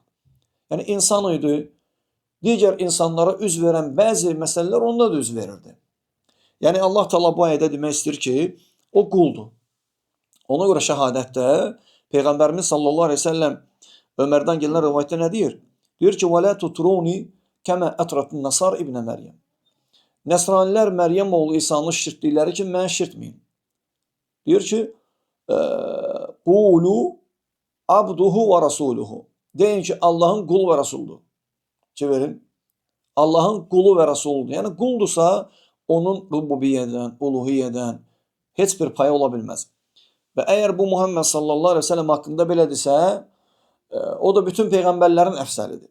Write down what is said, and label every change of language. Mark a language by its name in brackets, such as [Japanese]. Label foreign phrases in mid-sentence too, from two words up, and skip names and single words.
[Azerbaijani] Yəni insan idi, digər insanlara üz verən bəzi məsələlər onda da üz verirdi. Yəni Allah Teala bu ayədə demək istəyir ki, o quldur. Ona görə şəhadətdə Peyğəmbərimiz [Arabic] صلى الله عليه وسلم [Azerbaijani] Ömərdən gələn rivayətdə nə deyir? Deyir ki, [Arabic] وَلَا تُطْرُونِ كَمَا أَطْرَةُ النَّصَارِ İbn Məryəm. [Azerbaijani] Nəsranilər Məryəm oğlu İsanı şirtdikləri ki, mən şirtməyim. Deyir ki, [Arabic] قُولُوا عَبْدُهُ وَرَسُولُهُ. [Azerbaijani] Deyin ki, Allahın qulu və rəsuldur. Verin. Allahın qulu və rəsuldur. Yəni quldursa onun rububiyyədən, uluhiyyədən heç bir payı ola bilməz. Və əgər bu Muhammed [Arabic] صلى الله عليه وسلم [Azerbaijani] haqqında belədirsə, o da bütün peyğəmbərlərin əfsəlidir.